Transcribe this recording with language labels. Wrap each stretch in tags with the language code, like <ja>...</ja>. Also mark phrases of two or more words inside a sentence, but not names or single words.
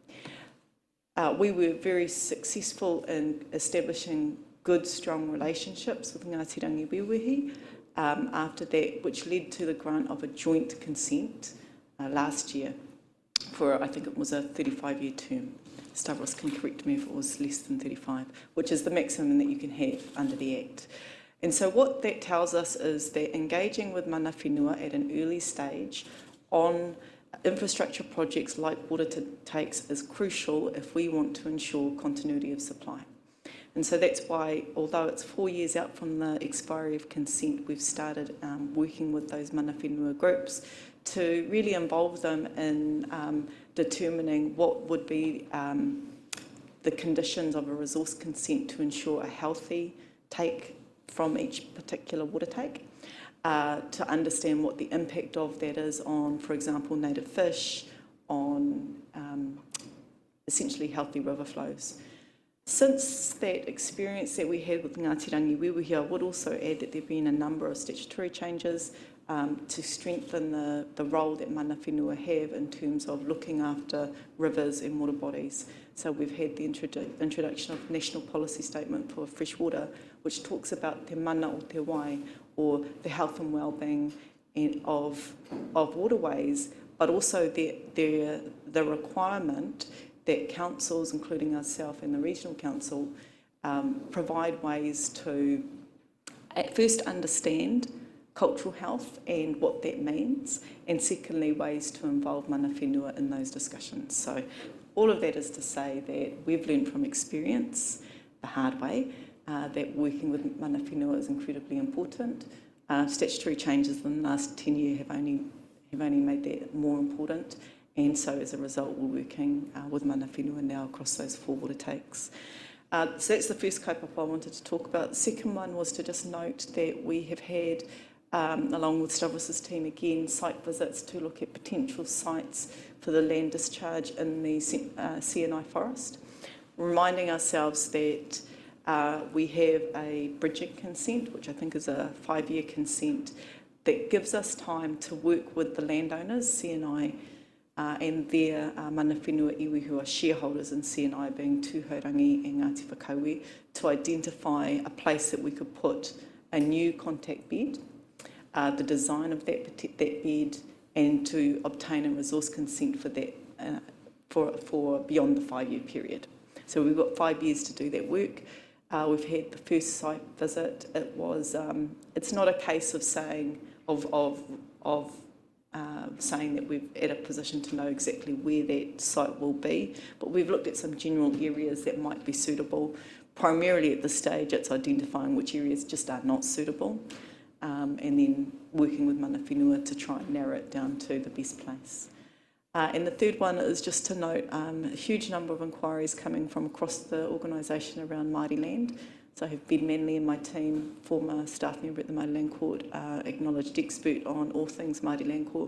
<en>We were very successful in establishing good, strong relationships with Ngāti Rangi after that, which led to the grant of a joint consent last year for, I think it was a 35-year term. Stavros can correct me if it was less than 35, which is the maximum that you can have under the Act. And so what that tells us is that engaging with</en> <mi>mana whenua</mi> <en>at an early stage on infrastructure projects like water takes is crucial if we want to ensure continuity of supply. And so that's why, although it's 4 years out from the expiry of consent, we've started working with those</en> <mi>mana whenua</mi> <en>groups to really involve them in determining what would be the conditions of a resource consent to ensure a healthy take from each particular water take, to understand what the impact of that is on, for example, native fish, on essentially healthy river flows. Since that experience that we had with Ngāti Rangi, I would also add that there have been a number of statutory changes to strengthen the role that</en> <mi>mana whenua</mi> <en>have in terms of looking after rivers and water bodies. So we've had the introduction of National Policy Statement for Fresh Water, which talks about</en> <mi>te mana o te wai,</mi> <en>or the health and well-being of waterways, but also the requirement that councils, including ourselves and the Regional Council, provide ways to at first understand cultural health and what that means, and secondly, ways to involve</en> <mi>mana whenua</mi> <en>in those discussions. So all of that is to say that we've learned from experience the hard way, that working with</en> <mi>mana whenua</mi> <en>is incredibly important. Statutory changes in the last 10 years have only made that more important, and so as a result we're working with</en> <mi>mana whenua</mi> <en>now across those 4 water takes. So that's the first kaupapa I wanted to talk about. The second one was to just note that we have had, along with Stavros's team again, site visits to look at potential sites for the land discharge in the CNI forest, reminding ourselves that we have a bridging consent, which I think is a 5-year consent, that gives us time to work with the landowners, CNI, and their</en> <mi>mana whenua</mi> <en>iwi who are shareholders in CNI, being Tūhaurangi and Ngāti Whakauē, to identify a place that we could put a new contact bed, the design of that bed, and to obtain a resource consent for that for beyond the 5-year period. So we've got 5 years to do that work. We've had the first site visit. It was. It's not a case of saying saying that we're at a position to know exactly where that site will be, but we've looked at some general areas that might be suitable. Primarily at this stage, it's identifying which areas just are not suitable, and then working with</en> <mi>mana whenua</mi> <en>to try and narrow it down to the best place. And the third one is just to note a huge number of inquiries coming from across the organisation around Māori land. So I have Ben Manley in my team, former staff member at the Māori Land Court, acknowledged expert on all things Māori Land Court.</en>